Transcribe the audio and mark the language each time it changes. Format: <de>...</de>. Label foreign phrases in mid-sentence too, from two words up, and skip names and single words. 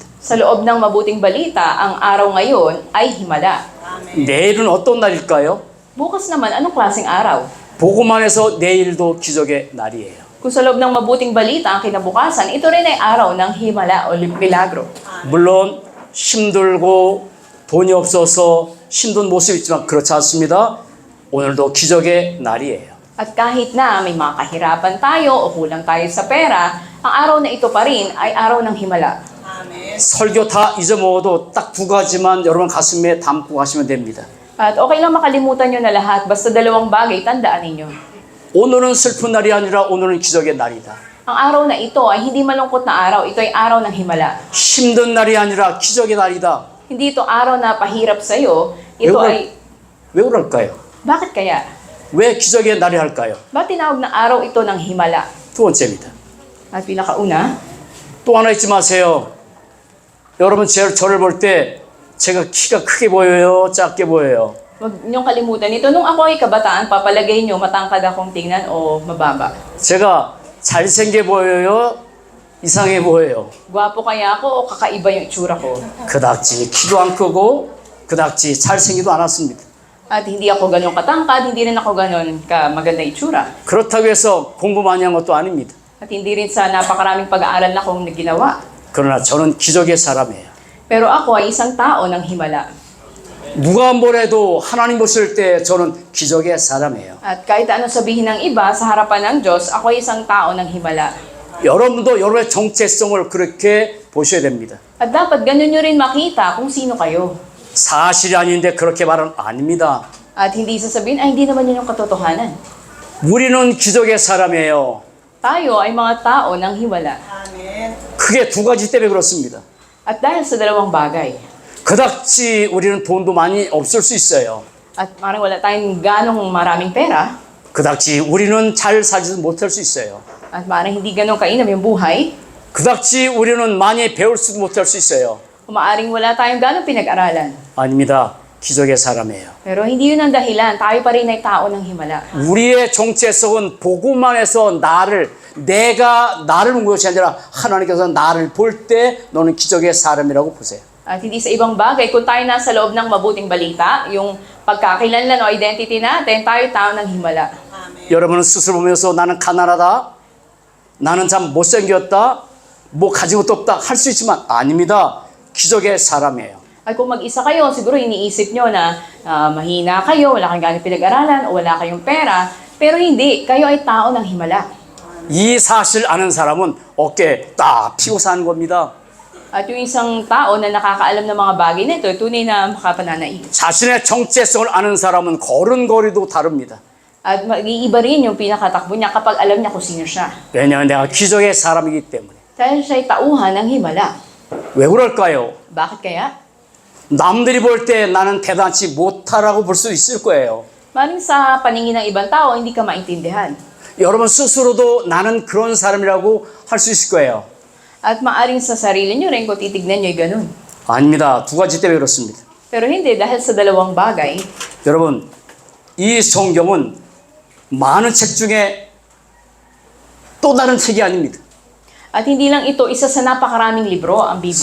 <tl>Sa loob ng mabuting balita, ang araw ngayon ay himala.</tl> <ko>내일은 어떤 날일까요?</ko> <tl>Bukas naman, anong klaseng araw?</tl> <ko>복음 안에서 내일도 기적의 날이에요.</ko> <tl>Kung sa loob ng mabuting balita ang kinabukasan, ito rin ay araw ng himala o milagro.</tl> <ko>물론 힘들고 돈이 없어서 힘든 모습이 있지만 그렇지 않습니다. 오늘도 기적의 날이에요.</ko> <tl>At kahit na may mga kahirapan tayo o kulang tayo sa pera, ang araw na ito pa rin ay araw ng himala.</tl> <ko>설교 다 잊어먹어도 딱 두 가지만 여러분 가슴에 담고 가시면 됩니다.</ko> <tl>At okay lang makalimutan nyo na lahat, basta dalawang bagay, tandaan ninyo.</tl> <ko>오늘은 슬픈 날이 아니라 오늘은 기적의 날이다.</ko> <tl>Ang araw na ito ay hindi malungkot na araw, ito ay araw ng himala.</tl> <ko>힘든 날이 아니라 기적의 날이다.</ko> <tl>Hindi ito araw na pahirap sa'yo, ito ay...</tl> <ko>왜 그럴까요?</ko> <tl>Bakit kaya?</tl> <ko>왜 기적의 날이 할까요?</ko> <tl>Ba't tinawag na araw ito ng himala?</tl> <ko>두 번째입니다.</ko> <tl>At pinakauna,</tl> <ko>또 하나 잊지 마세요. 여러분 저를 볼 때 제가 키가 크게 보여요? 작게 보여요?</ko> <tl>huwag niyong kalimutan ito. Nung ako ay kabataan, papalagay niyo matangkad akong tingnan o mababa.</tl> <ko>제가 잘생겨 보여요? 이상해 보여요?</ko> <tl>Gwapo kaya ako o kakaiba yung itsura ko?</tl> <ko>그닥지 키도 안 크고 그닥지 잘생기도 않았습니다.</ko> <tl>At hindi ako ganun katangkad, hindi rin ako ganun maganda itsura.</tl> <ko>그렇다고 해서 공부 많이 한 것도 아닙니다.</ko> <tl>At hindi rin sa napakaraming pag-aaral na akong ginawa.</tl> <ko>그러나 저는 기적의 사람이에요.</ko> <tl>Pero ako ay isang tao ng himala.</tl> <ko>누가 뭐래도 하나님 보실 때 저는 기적의 사람이에요.</ko> <tl>At kahit ano sabihin ng iba sa harapan ng Diyos, ako ay isang tao ng himala.</tl> <ko>여러분도 여러분의 정체성을 그렇게 보셔야 됩니다.</ko> <tl>At dapat ganun nyo rin makita kung sino kayo.</tl> <ko>사실이 아닌데 그렇게 말은 아닙니다.</ko> <tl>At hindi sasabihin, ay hindi naman yun yung katotohanan.</tl> <ko>우리는 기적의 사람이에요.</ko> <tl>Tayo ay mga tao ng himala.</tl> <ko>크게 두 가지 때문에 그렇습니다.</ko> <tl>At dahil sa dalawang bagay,</tl> <ko>그닥지 우리는 돈도 많이 없을 수 있어요.</ko> <tl>at parang wala tayong ganong maraming pera,</tl> <ko>그닥지 우리는 잘 살지도 못할 수 있어요.</ko> <tl>at parang hindi ganong kainam yung buhay,</tl> <ko>그닥지 우리는 많이 배울 수도 못할 수 있어요.</ko> <tl>kumaaring wala tayong ganong pinag-aralan.</tl> <ko>아닙니다. 기적의 사람이에요.</ko> <tl>Pero hindi yun ang dahilan, tayo pa rin ay tao ng himala.</tl> <ko>우리의 정체성은 복음만 해서 내가 나를 본 것이 아니라 하나님께서 나를 볼 때 너는 기적의 사람이라고 보세요.</ko> <tl>At hindi sa ibang bagay, kung tayo nasa loob ng mabuting balita, yung pagkakailanlan o identity natin, tayo tao ng himala.</tl> <ko>여러분은 스스로 보면서 나는 가난하다, 나는 참 못생겼다, 뭐 가진 것도 없다 할 수 있지만 아닙니다. 기적의 사람이에요.</ko> <tl>At kung mag-isa kayo, siguro iniisip nyo na mahina kayo, wala kayong ganang pinag-aralan, o wala kayong pera, pero hindi, kayo ay tao ng himala.</tl> <ko>이 사실 아는 사람은 어깨에 딱 피고 사는 겁니다.</ko> <tl>At yung isang tao na nakakaalam ng mga bagay nito, tunay na makapananaig.</tl> <ko>자신의 정체성을 아는 사람은 걸음걸이도 다릅니다.</ko> <tl>At mag-iiba rin yung pinakatakbo niya kapag alam niya kung sino siya.</tl> <ko>왜냐하면 내가 기적의 사람이기 때문에.</ko> <tl>Dahil siya ay tauhan ng himala.</tl> <ko>왜 그럴까요?</ko> <tl>Bakit kaya?</tl> <ko>남들이 볼 때 나는 대단치 못하라고 볼 수 있을 거예요.</ko> <tl>Maring sa paningin ng ibang tao, hindi ka maintindihan.</tl> <ko>여러분 스스로도 나는 그런 사람이라고 할 수 있을 거예요.</ko> <tl>At maaring sa sarili nyo rin kung titignan nyo ay ganun.</tl> <ko>아닙니다. 두 가지 때문에 그렇습니다.</ko> <tl>Pero hindi, dahil sa dalawang bagay,</tl> <ko>여러분, 이 성경은 많은 책 중에 또 다른 책이 아닙니다.</ko> <tl>at hindi lang ito isa sa napakaraming libro, ang Biblia.</tl>